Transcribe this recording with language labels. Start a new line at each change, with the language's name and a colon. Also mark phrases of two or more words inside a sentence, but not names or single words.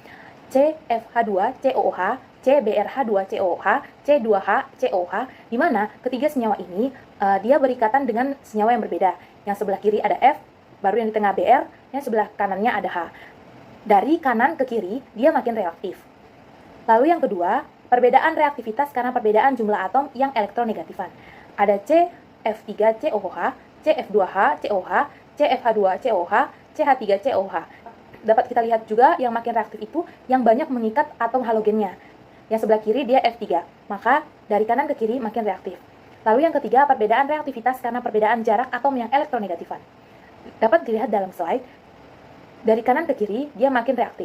Indonesian: CFH2 COOH, CBRH2 COOH, C2H COOH, di mana ketiga senyawa ini dia berikatan dengan senyawa yang berbeda. Yang sebelah kiri ada F, baru yang di tengah BR, yang sebelah kanannya ada H. Dari kanan ke kiri, dia makin reaktif. Lalu yang kedua, perbedaan reaktivitas karena perbedaan jumlah atom yang elektronegatifan. Ada CF3COH, CF2H COH, CFH2 COH, CH3 COH. Dapat kita lihat juga yang makin reaktif itu yang banyak mengikat atom halogennya. Yang sebelah kiri dia F3, maka dari kanan ke kiri makin reaktif. Lalu yang ketiga, perbedaan reaktivitas karena perbedaan jarak atom yang elektronegatifan. Dapat dilihat dalam slide, dari kanan ke kiri, dia makin reaktif.